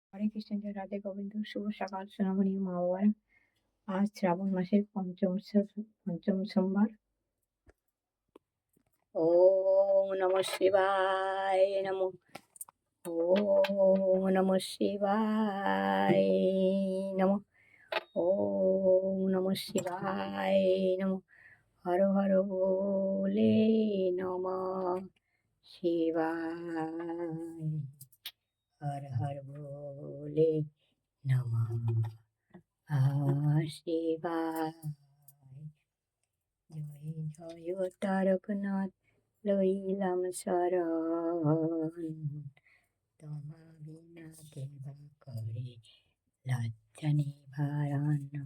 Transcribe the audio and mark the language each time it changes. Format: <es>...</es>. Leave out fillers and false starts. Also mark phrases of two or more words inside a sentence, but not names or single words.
<bn>হরে কৃষ্ণ, জয় রাধে গোবিন্দ। শুভ সকাল সোনামণি মা বাবারা। আজ শ্রাবণ মাসের পঞ্চম সোমবার।</bn> <sa>ওম নমঃ শিবায় নমঃ। ওম নমঃ শিবায় নমঃ। ওম নমঃ শিবায় নমঃ।</sa> <bn>হর হর বলে</bn> <sa>নমঃ শিবায়।</sa> <bn>হর হর বলে</bn> <sa>নমঃ শিবায়।</sa> <bn>জয় জয় তারকনাথ লইলাম শরণ, তোমা বিনা কেবা করে লজ্জা নিবারণ।</bn>